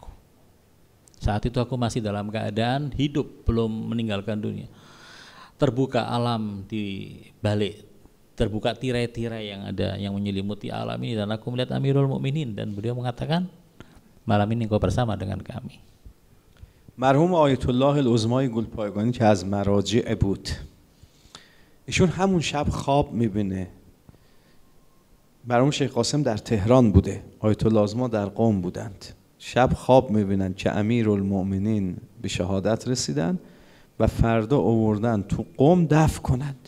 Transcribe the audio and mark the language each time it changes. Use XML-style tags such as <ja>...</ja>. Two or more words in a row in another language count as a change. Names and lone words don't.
<id>Saat itu aku masih dalam keadaan hidup, belum meninggalkan dunia. Terbuka alam di balik, terbuka tirai-tirai yang ada, yang menyelimuti alam ini, dan aku melihat Amirul Mukminin dan beliau mengatakan, malam ini engkau bersama dengan kami.</id> <fa>مرحوم آیت الله العظمای گلپایگانی که از مراجع بود، ایشون همون شب خواب میبینه. مرحوم شیخ قاسم در تهران بوده، آیت الله العظما در قم بودند. شب خواب میبینن که امیرالمؤمنین به شهادت رسیدن و فردا آوردن تو قم دفن کنند.</fa>